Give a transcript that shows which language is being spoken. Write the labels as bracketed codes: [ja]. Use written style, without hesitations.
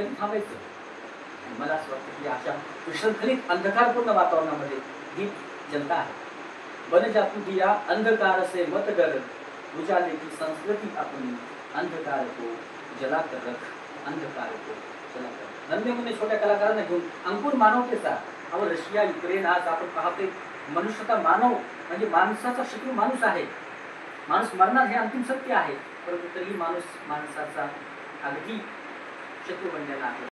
[mr] हे कधी थांबायचं? मला असं वाटतं की अशा विषमखलित अंधकारपूर्ण वातावरणामध्ये ही जनता आहे। [hi] बन जा तू दिया अंधकार से मत गर, उजाले की संस्कृती अपनी, अंधकार को जला कर रख, अंधकार को जला कर। नन्हे मुन्ने [mr] छोट्या कलाकारांना घेऊन अंकुर मानवतेचा, अहो रशिया युक्रेन आज आपण पाहतोय मनुष्यता, मानव म्हणजे माणसाचा शत्रू माणूस आहे। माणूस मरणार हे अंतिम सत्य आहे, परंतु तरीही माणूस माणसाचा अगदी शत्रू बनलेला आहे।